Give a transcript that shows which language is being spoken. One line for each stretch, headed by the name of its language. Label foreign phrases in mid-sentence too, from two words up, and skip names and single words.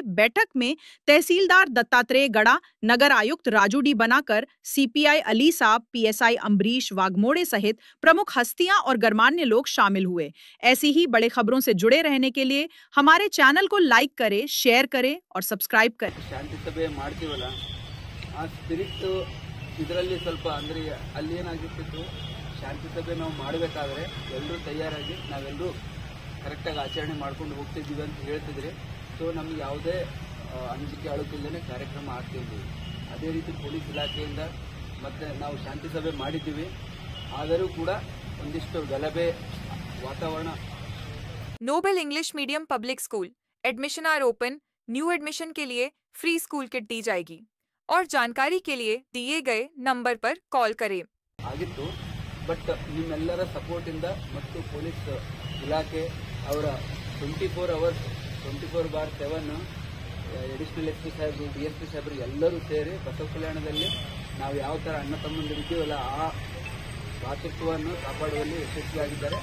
Hindi: बैठक में तहसीलदार दत्तात्रेय गड़ा, नगर आयुक्त राजू डी बनाकर, सीपीआई अली साहब, पीएसआई अम्बरीश वाघमोड़े सहित प्रमुख हस्तियां और गणमान्य लोग शामिल हुए। ऐसी ही बड़े खबरों से जुड़े रहने के लिए हमारे चैनल को लाइक करें, शेयर करें और सब्सक्राइब करें।
Kannada: ಶಾಂತಿ ಸಭೆ ಮಾಡ್ತೀವಲ್ಲ, ಆ ಸ್ಪಿರಿಟ್ ಇದರಲ್ಲಿ ಸ್ವಲ್ಪ ಅಂದರೆ ಅಲ್ಲಿ ಏನಾಗಿತ್ತು, ಶಾಂತಿ ಸಭೆ ನಾವು ಮಾಡಬೇಕಾದ್ರೆ ಎಲ್ಲರೂ ತಯಾರಾಗಿ ನಾವೆಲ್ಲರೂ ಕರೆಕ್ಟಾಗಿ ಆಚರಣೆ ಮಾಡ್ಕೊಂಡು ಹೋಗ್ತಿದ್ದೀವಿ ಅಂತ ಹೇಳ್ತಿದ್ರಿ. ಸೊ ನಮಗೆ ಯಾವುದೇ ಅಂಜಿಕೆ ಅಳುಕಿಲ್ಲದೆ ಕಾರ್ಯಕ್ರಮ ಆಗ್ತಿದ್ವಿ. ಅದೇ ರೀತಿ ಪೊಲೀಸ್ ಇಲಾಖೆಯಿಂದ ಮತ್ತು ನಾವು ಶಾಂತಿ ಸಭೆ ಮಾಡಿದ್ದೀವಿ. ಆದರೂ ಕೂಡ ಒಂದಿಷ್ಟು ಗಲಭೆ ವಾತಾವರಣ.
Hindi: नोबल इंग्लिश मीडियम पब्लिक स्कूल,
English: admission are open, new admission
Hindi: के लिए फ्री स्कूल किट दी जाएगी और जानकारी के लिए दिए गए नंबर पर कॉल करें।
Kannada: ಆಗಿತ್ತು. ಬಟ್ ನಿಮ್ಮೆಲ್ಲರ ಸಪೋರ್ಟಿಂದ ಮತ್ತು ಪೊಲೀಸ್ ಇಲಾಖೆ ಅವರ 24 hours 24/7
English: additional S P
Kannada: ಸಾಹೇಬರು, DSP ಸಾಹೇಬರು ಎಲ್ಲರೂ ಸೇರಿ ಬಸವ ಕಲ್ಯಾಣದಲ್ಲಿ ನಾವು ಯಾವ ಥರ ಅಣ್ಣ ತಮ್ಮಂದಿರಿದ್ದೀವಲ್ಲ ಆ ಭಾತೃತ್ವವನ್ನು ಕಾಪಾಡುವಲ್ಲಿ ಯಶಸ್ವಿಯಾಗಿದ್ದಾರೆ.